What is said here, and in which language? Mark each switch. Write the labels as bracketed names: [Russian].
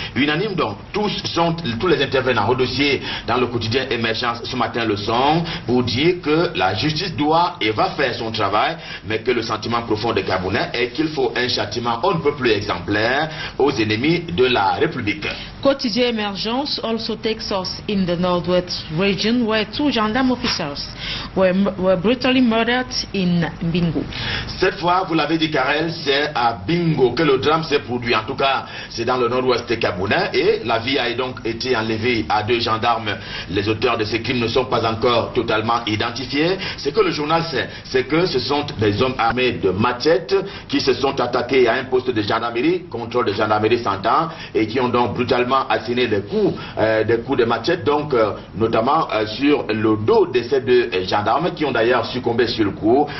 [French] Unanime donc, tous les intervenants au dossier dans le quotidien Émergence ce matin le sont pour dire que la justice doit et va faire son travail, mais que le sentiment profond des Camerounais est qu'il faut un châtiment on ne peut plus exemplaire aux ennemis de la République. [English] Quotidien Emergence also takes us in the northwest region where two gendarme officers were brutally murdered in Bingo. [French] Cette fois, vous l'avez dit Karel, c'est à Bingo que le drame s'est produit. En tout cas, c'est dans le nord-ouest camerounais et la vie a donc été enlevée à deux gendarmes. Les auteurs de ces crimes ne sont pas encore totalement identifiés. Ce que le journal sait, c'est que ce sont des hommes armés de machettes qui se sont attaqués à un poste de gendarmerie, contrôle de gendarmerie s'entend, et qui ont donc brutalement asséné des coups de machette, donc notamment sur le dos de ces deux gendarmes qui ont d'ailleurs succombé sur le coup.